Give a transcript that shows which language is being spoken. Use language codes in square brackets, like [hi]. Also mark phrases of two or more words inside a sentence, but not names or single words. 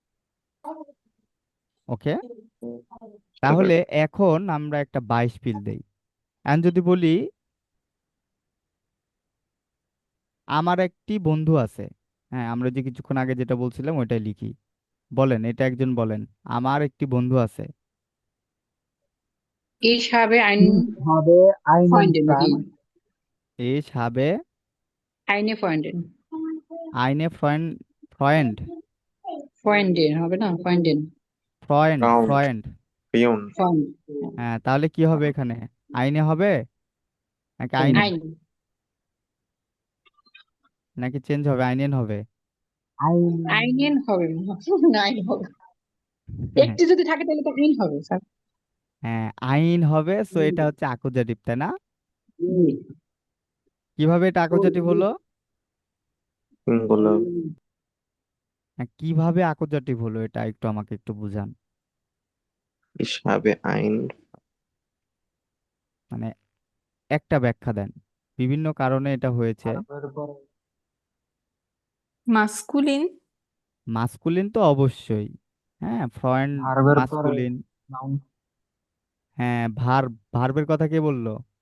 [bn] ওকে, তাহলে এখন আমরা একটা 22 ফিল দেই। এখন যদি বলি আমার একটি বন্ধু আছে, হ্যাঁ আমরা যে কিছুক্ষণ আগে যেটা বলছিলাম ওইটাই লিখি। বলেন, এটা একজন বলেন, আমার একটি বন্ধু আছে। [de] Ich habe Ich habe einen Freundin, নাকি? Freund. Ich habe Eine Freundin. eine Freund, [bn] Freundin হবে না? [de] Freundin. [en] Count. [de] Freund। [bn] পিউন। [de] Freund. [bn] হ্যাঁ, তাহলে কি হবে এখানে? আইনে হবে নাকি চেঞ্জ। আইনে, [de] Ein. [bn] নাকি চেঞ্জ হবে, আইনেন হবে? Einen হবে না। Nein হবে। একটি যদি থাকে তাহলে তো ein হবে স্যার। হ্যাঁ, আইন হবে। সো এটা হচ্ছে অ্যাকুজাটিভ, তাই না? জি। কিভাবে এটা অ্যাকুজাটিভ হলো? সিঙ্গুলার। হ্যাঁ, কিভাবে অ্যাকুজাটিভ হলো এটা একটু আমাকে একটু বুঝান। [de] Ich habe ein [bn] মানে একটা ব্যাখ্যা দেন, বিভিন্ন কারণে এটা হয়েছে। মাস্কুলিন। মাস্কুলিন তো অবশ্যই, হ্যাঁ ফ্রয়েন্ড ভার্বের পরে মাস্কুলিন। নাউন। হ্যাঁ, ভার্বের কথা কে বললো?